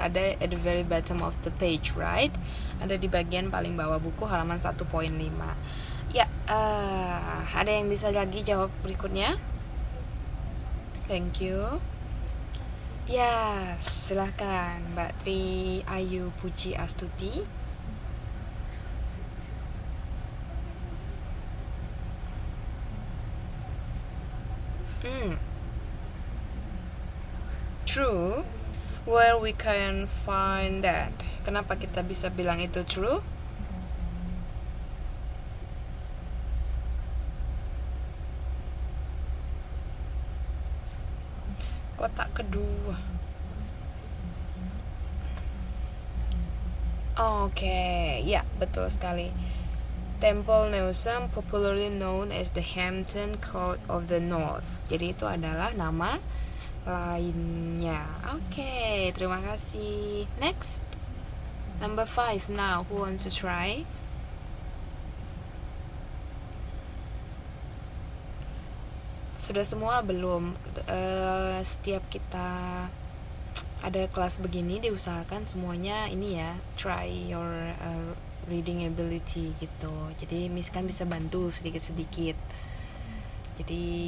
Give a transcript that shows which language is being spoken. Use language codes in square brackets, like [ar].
[id] Ada [en] at the very bottom of the page, right? [id] Ada di bagian paling bawah buku halaman 1.5. Ya, ada yang bisa lagi jawab berikutnya? [en] Thank you. [id] Ya, silahkan Mbak Tri Ayu Puji Astuti. [en] True. Where we can find that? [id] Kenapa kita bisa bilang itu true? Kotak kedua. Oke, ya betul sekali. [en] Temple Newsam, popularly known as the Hampton Court of the North. [id] Jadi itu adalah nama lainnya. Oke, terima kasih. [en] Next, number 5 now. Who wants to try? [id] Sudah semua belum? Setiap kita ada kelas begini diusahakan semuanya ini ya, [en] try your reading ability [id] gitu. Jadi Miss kan bisa bantu sedikit-sedikit. Jadi